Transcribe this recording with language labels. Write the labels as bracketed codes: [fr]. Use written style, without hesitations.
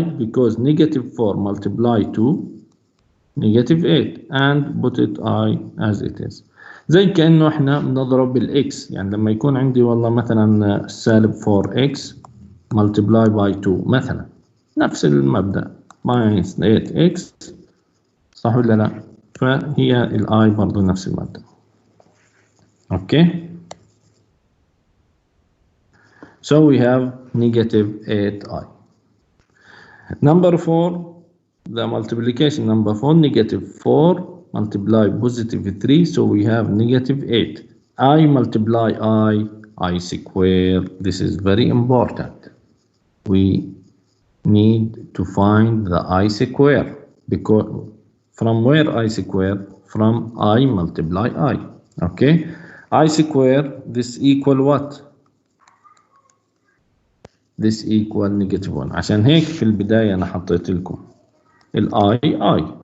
[en] Because negative 4 multiply to negative 8 and put it I as it is. [ar] زي كأنه احنا بنضرب بالاكس، يعني لما يكون عندي والله مثلا سالب 4x [en] multiply by 2 [ar] مثلا، نفس المبدأ [en] minus 8x، [ar] صح ولا لا؟ فهي الاي برضو نفس المبدأ. اوكي. [en] So we have negative 8i. Number 4, the multiplication number 4, negative 4 multiply positive 3, so we have negative 8. I multiply I square. This is very important. We need to find the I square, because from where I square? From I multiply I. Okay, I square, this equal what? This equal negative 1. [ar] عشان هيك في البداية أنا حطيت لكم ال I.